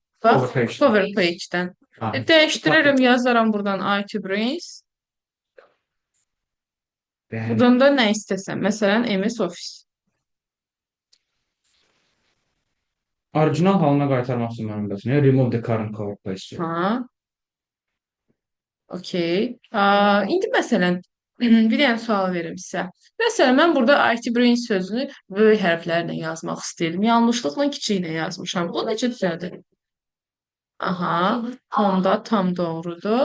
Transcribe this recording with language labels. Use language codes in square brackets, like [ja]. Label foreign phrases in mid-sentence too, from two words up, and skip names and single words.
[az] Bax, Overpage. PowerPage-dən. Ha. Dəyişdirərəm, yazaram buradan IT Brains. Bəyən- Buradan da nə istəsəm. Məsələn, MS Office. Orijinal halına qaytarmaq üçün mənim bilirsən. [en] Remove the current cover page. [az] Ha, okey. İndi məsələn, bir dənə sual verim sizə. Məsələn, mən burada IT Brains sözünü böyük hərflərlə yazmaq istəyirəm. Yanlışlıqla kiçiklə yazmışam. Bu necə düzəldir? Aha, onda tam doğrudur.